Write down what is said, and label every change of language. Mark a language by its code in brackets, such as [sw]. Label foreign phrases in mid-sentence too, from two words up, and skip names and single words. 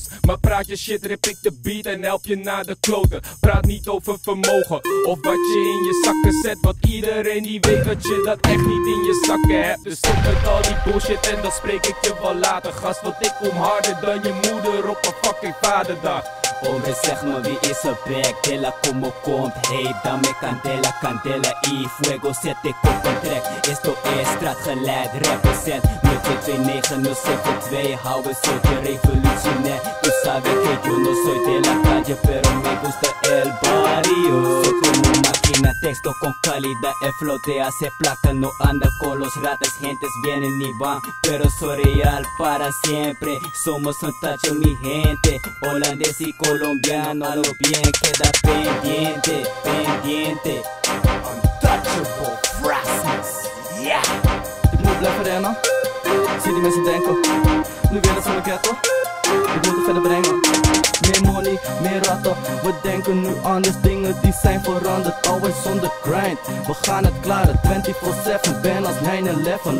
[nl] Maar praat je shit, rip ik de beat en help je naar de kloten. Praat niet over vermogen, of wat je in je zakken zet. Want iedereen die weet dat je dat echt niet in je zakken hebt. Dus stop met al die bullshit en dan spreek ik je wel later. Gast, want ik kom harder dan je moeder op een fucking vaderdag. Hombre, zeg me wie is er back, [es] de la como komt. Hey, dame candela, candela y fuego, [nl] zet ik op een track. [es] Esto es straatgeluid, [en] represent 022972, [nl] hou een soortje revolutionair. [es] Tu sabes que yo no soy de la calle, pero me gusta el barrio. Soy como máquina, texto con calidad, el flow te hace plata. No anda con los ratas, gentes vienen y van, pero soy real para siempre. Somos untouchable mi gente, holandés y colombiano, a lo bien queda pendiente, pendiente. Untouchable frases, [en] yeah. [nl] Ik moet blijven rennen, zie die mensen denken, nu willen ze me ketten. Ik moet het verder brengen, meer money, meer ratten. We denken nu anders, dingen die zijn veranderd. Always zonder grind, we gaan het klaren 24/7, ben als 9-11.